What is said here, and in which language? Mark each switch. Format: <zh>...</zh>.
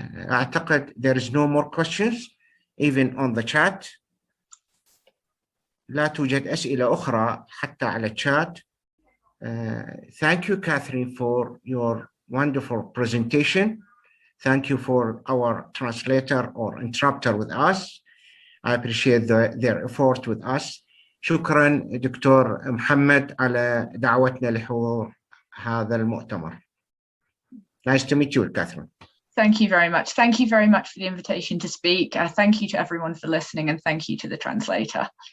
<en>أعتقد there is no more questions even on the chat.</en> <ar>لا توجد أسئلة أخرى حتى على الشات.</ar> <en>Thank you, Catherine, for your wonderful presentation. Thank you for our translator or interpreter with us. I appreciate their effort with us.</en> <ar>شكرا دكتور محمد على دعوتنا لحضور هذا المؤتمر.</ar> <en>Nice to meet you, Catherine. Thank you very much. Thank you very much for the invitation to speak. Thank you to everyone for listening, and thank you to the translator.</en>